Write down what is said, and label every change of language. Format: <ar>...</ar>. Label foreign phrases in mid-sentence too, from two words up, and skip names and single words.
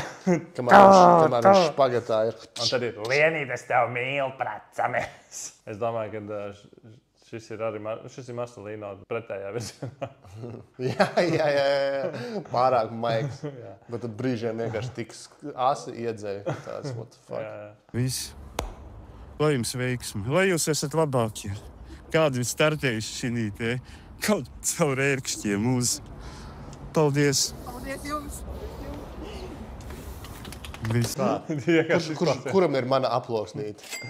<lv>Kamēr viņš špagatā ir. Un tad ir Lienīt, es tev mīlu, pracamies. Es domāju, ka šis ir Marcelino pretējā virzienā. Jā. Pārāk maigs. Bet tad brīžiem vienkārši tik asi iedzēja. Tāds,</lv> <en>what the fuck.</en> <lv>Viss. Lai jums veiksmi. Lai jūs esat labākie. Kādi ir startējuši šī te kaut caur ērkšķiem uz... Paldies! Paldies jums! Kuram ir mana aploksnīte?</lv>